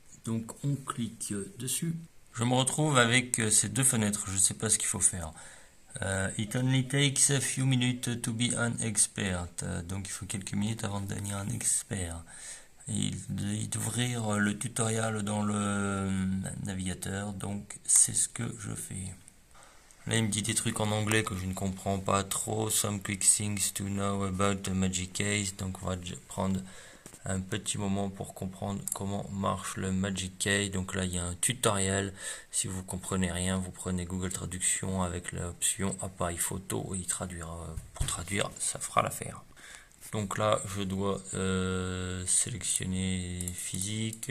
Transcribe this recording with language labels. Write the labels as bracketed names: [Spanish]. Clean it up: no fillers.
[French] Donc on clique dessus. Je me retrouve avec ces deux fenêtres, je ne sais pas ce qu'il faut faire. [English] It only takes a few minutes to be an expert. [French] Donc il faut quelques minutes avant de devenir un expert. Et d'ouvrir le tutoriel dans le navigateur. Donc c'est ce que je fais. Là il me dit des trucs en anglais que je ne comprends pas trop. [English] Some quick things to know about the Magic Case. [French] Donc on va prendre un petit moment pour comprendre comment marche le Magic Case. Donc là il y a un tutoriel. Si vous comprenez rien, vous prenez Google Traduction avec l'option appareil photo et il traduira. Pour traduire, ça fera l'affaire. Donc là je dois sélectionner physique.